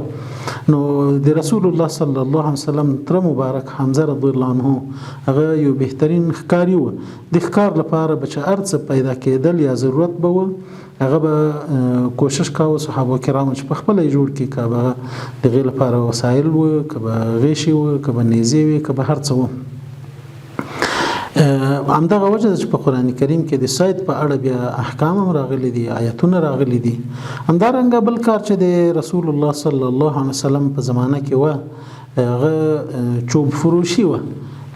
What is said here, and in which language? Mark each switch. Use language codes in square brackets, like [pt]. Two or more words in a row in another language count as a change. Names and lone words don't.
[ps] نو د [ar] رسول الله صلی الله علیه وسلم [ps] تره مبارک حمزه [ar] رضی الله عنه [ps] هغه یو بهترین ښکاري و. د ښکار لپاره به چې هر څه پیدا کېدل یا ضرورت به و، هغه به کوشش کاوه صحابه کرامو چې په خپله یې جوړ کړي، که به د هغې لپاره وسایل و، که به غیشې و، که به نیزې وې، که به هر څه و. همدغه وجه ده چې په قرآن کریم کې د صید په اړه بیا احکام هم راغلي دي، آیتونه راغلي دي. همدارنګه بل کار چې د [ar] رسول الله صلی الله علیه وسلم [ps] په زمانه کې و، هغه چوب فروشي و.